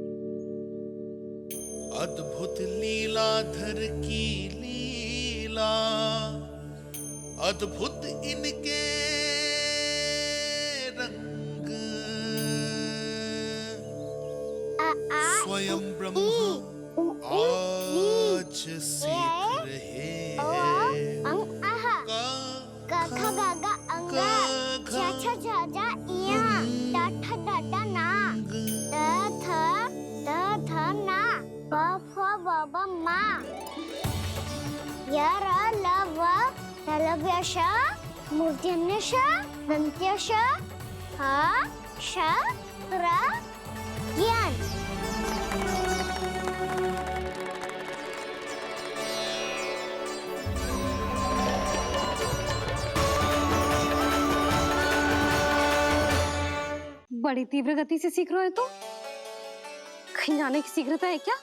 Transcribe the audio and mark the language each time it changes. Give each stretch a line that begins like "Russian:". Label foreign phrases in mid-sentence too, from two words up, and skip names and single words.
Hindi: अद्भुत लीलाधर की लीला, अद्भुत इनके रंग, स्वयं ब्रह्मा आज सीख रहे हैं। गा गा गा गा अंगा, छा छा छा जा इया, टा ठा टा टा ना, ता ना, प फ ब ब मा, य र ल व तलव्यश, मूर्धन्यश, दन्त्यश, ह श र ज्ञान। बड़ी तीव्र गति से सीख रहे हो तो कहीं जाने की शीघ्रता है क्या?